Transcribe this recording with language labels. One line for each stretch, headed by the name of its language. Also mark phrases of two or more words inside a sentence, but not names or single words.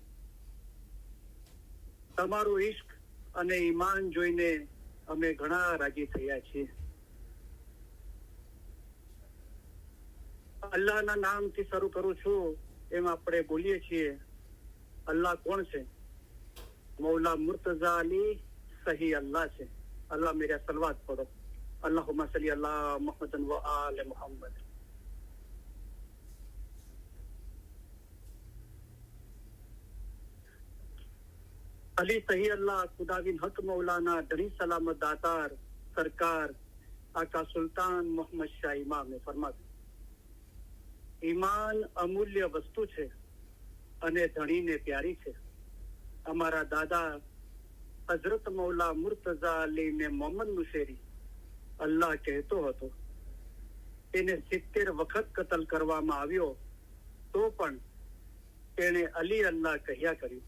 Gujarati: તમારું ઇશ્ક અને ઈમાન જોઈને અમે ઘણા રાજી થયા છીએ અલ્લાહના નામથી શરૂ કરું છું એમ આપણે બોલીએ છીએ અલ્લાહ કોણ છે મૌલા મુર્તઝા અલી સહી અલ્લાહ છે
Hindi: अल्लाह मेरा सलवात पढ़ो
Arabic: اللهم صل على محمد و آل محمد
Gujarati: અલી સહી અલ્લાહ ખુદાવિન હક મૌલાના ધણી સલામત દાતાર સરકાર આકા સુલ્તાન મોહમ્મદ શાહ ઇમામ ને फरमाવ્યું ઈમાન અમૂલ્ય વસ્તુ છે અને ધણીને પ્યારી છે અમારા દાદા હઝરત મૌલા મુર્તઝા અલી ને મોહમ્મદ મુશેરી અલ્લાહ કહેતો હતો તેને 70 વખત કતલ કરવામાં આવ્યો તો પણ તેણે અલી અલ્લાહ કહ્યા કર્યું